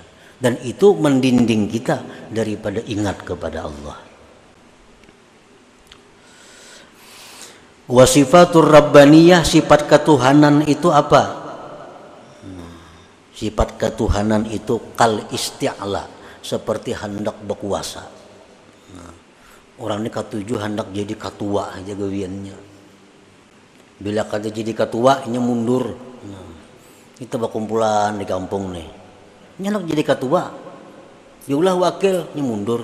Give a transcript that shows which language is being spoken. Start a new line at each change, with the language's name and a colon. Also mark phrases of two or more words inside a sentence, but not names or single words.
Banjar: Dan itu mendinding kita daripada ingat kepada Allah.
Arabic: وصفة الربانية,
Banjar: sifat ketuhanan itu apa? Sifat ketuhanan itu
Arabic: كالاستعلاء,
Banjar: seperti hendak berkuasa. Orang ini katuju hendak jadi ketua aja gawiannya. Bila kata jadi ketua, ini mundur. Kita berkumpulan di kampung nih. Hendak jadi ketua, diulah wakil, ini mundur.